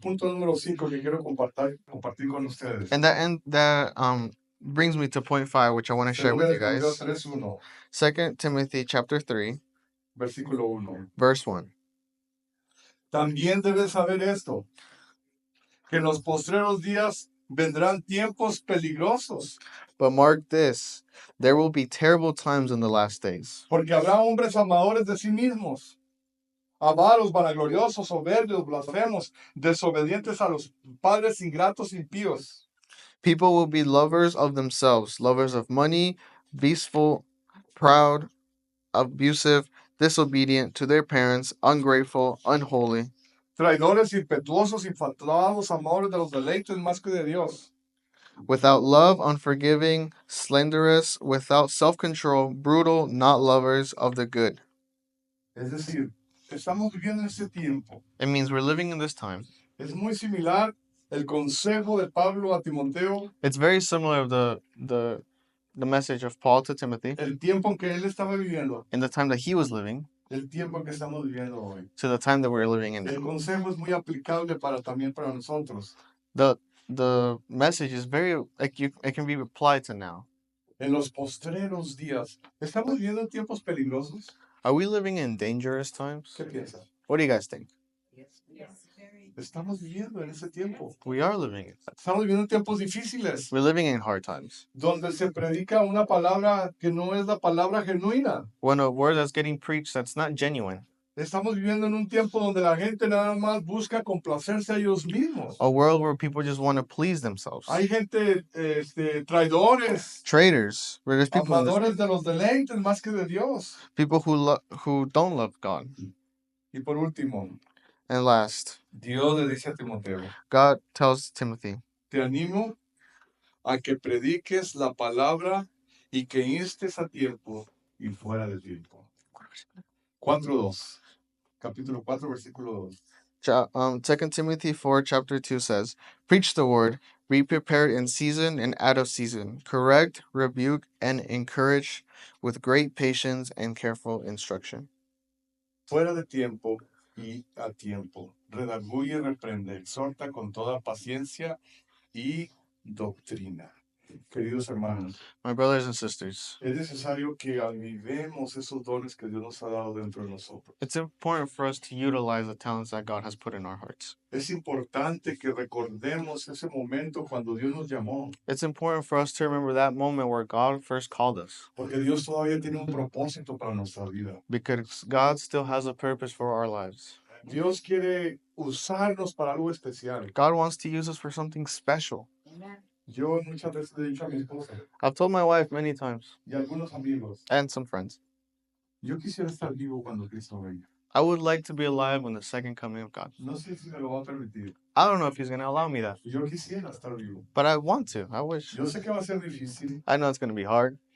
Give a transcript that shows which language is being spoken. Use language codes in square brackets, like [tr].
[es] punto número 5 que quiero compartir con ustedes. [en] And that brings me to point 5, which I want to share with you guys. 3:1, 2 Timothy chapter 3, [es] versículo 1. [en] verse 1. [es] También debes saber esto, que en los postreros días vendrán tiempos peligrosos, [en] But mark this, there will be terrible times in the last days. [es] porque habrá hombres amadores de sí mismos, avaros, vanagloriosos, soberbios, blasfemos, desobedientes a los padres, ingratos, impíos. [en] People will be lovers of themselves, lovers of money, boastful, proud, abusive, disobedient to their parents, ungrateful, unholy, [es] Traidores, impetuosos, infatuados, amadores de los deleites más que de Dios. [en] without love, unforgiving, slanderous, without self-control, brutal, not lovers of the good. [es] Es decir, estamos viviendo en este tiempo. [en] It means we're living in this time. [es] Es muy similar el consejo de Pablo a Timoteo, [en] It's very similar of the message of Paul to Timothy [es] el tiempo en que él estaba viviendo. [en] in the time that he was living. [es] el tiempo que estamos viviendo hoy. [en] to the time that we're living in. [es] El consejo es muy aplicable también para nosotros. [en] The message is very it can be applied to now. [es] En los postreros días, ¿estamos viviendo en tiempos peligrosos? [en] Are we living in dangerous times? [es] ¿Qué piensan? [en] What do you guys think? Yes, very. [es] Estamos viviendo en ese tiempo. [en] We are living in. [es] Estamos viviendo en tiempos difíciles, [en] We're living in hard times. [es] donde se predica una palabra que no es la palabra genuina. [en] When a word that's getting preached that's not genuine. [es] Estamos viviendo en un tiempo donde la gente nada más busca complacerse a ellos mismos. [en] A world where people just want to please themselves. [es] Hay gente, traidores, [en] Traitors. Where there's people in this, [es] amadores de los deleites más que de Dios. [en] people who don't love God. [es] Y por último, [en] And last, [es] Dios le dice a Timoteo, [en] God tells Timothy, [es] te animo a que prediques la palabra y que instes a tiempo y fuera de tiempo. 4:2. Capítulo 4, versículo 2. [en] 2 Timothy 4 chapter 2 says, preach the word, be prepared in season and out of season, correct, rebuke, and encourage with great patience and careful instruction. [es] Fuera de tiempo y a tiempo. Redarguye, reprende, exhorta con toda paciencia y doctrina. Queridos hermanos, [en] My brothers and sisters, [es] es necesario que avivemos esos dones que Dios nos ha dado dentro de nosotros. [en] it's important for us to utilize the talents that God has put in our hearts. [es] Es importante que recordemos ese momento cuando Dios nos llamó, [en] It's important for us to remember that moment where God first called us, [es] porque Dios todavía tiene un propósito para nuestra vida. [en] because God still has a purpose for our lives. [es] Dios quiere usarnos para algo especial. [en] God wants to use us for something special. Amen. [es] Yo muchas veces le he dicho a mi esposa [en] I've told my wife many times, [es] y a algunos amigos, [en] and some friends, [es] yo quisiera estar vivo cuando Cristo venga. [en] I would like to be alive when the second coming of God. [es] No sé si me lo va a permitir. [en] I don't know if He's going to allow me that, [es] Yo quisiera estar vivo. [en] but I want to. I wish. [es] Yo sé que va a ser difícil. [en] I know it's going to be hard.